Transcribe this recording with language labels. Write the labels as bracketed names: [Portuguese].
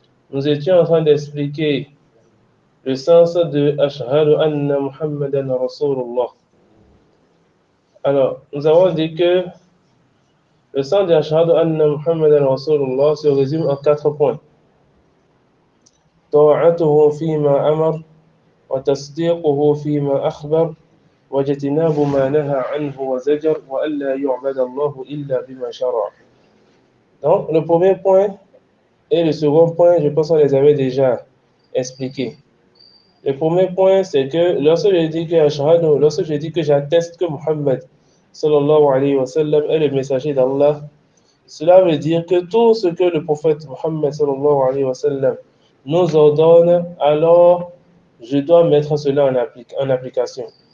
[French] Nous étions en train d'expliquer le sens de [Arabic] Ashhadu anna Muhammadan Rasulullah. [French] Alors, nous avons dit que le sens de [Arabic] Ashhadu anna Muhammadan Rasulullah [French] se résume en 4 points. [Arabic] طاعته فيما أمر وتصديقه فيما أخبر واجتناب ما نهى عنه وزجر وألا يعبد الله إلا بما شرع. [French] Donc, le premier point et le second point, je pense qu'on les avait déjà expliqués. Le premier point, c'est que lorsque je dis que j'atteste que Muhammad [Arabic] sallallahu alayhi wa sallam [French] est le messager d'Allah, cela veut dire que tout ce que le prophète Muhammad sallallahu alayhi wa sallam nous ordonne, alors je dois mettre cela en application.